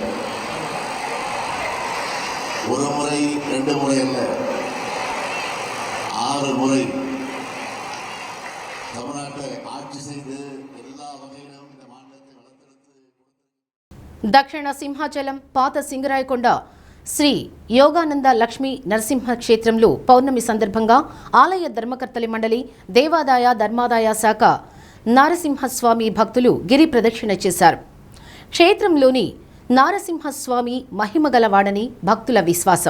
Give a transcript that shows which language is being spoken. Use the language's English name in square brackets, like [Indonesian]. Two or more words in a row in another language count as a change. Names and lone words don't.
[Tamil] ஒரு முறை 2 முறை அல்ல, 6 முறை தமிழ்நாட்டை ஆட்சி செய்து எல்லா வகையிலும் இந்த மாநிலத்தை வளர்த்தெடுத்து. [Telugu] దక్షిణ సింహాచలం పాత సింగరాయకొండ శ్రీ యోగానంద లక్ష్మీ నరసింహ క్షేత్రంలో పౌర్ణమి సందర్భంగా ఆలయ ధర్మకర్తలి మండలి, దేవాదాయ ధర్మాదాయ శాఖ నారసింహస్వామి భక్తులు గిరి ప్రదక్షిణ చేశారు. క్షేత్రంలోని నారసింహస్వామి మహిమగలవాడని భక్తుల విశ్వాసం.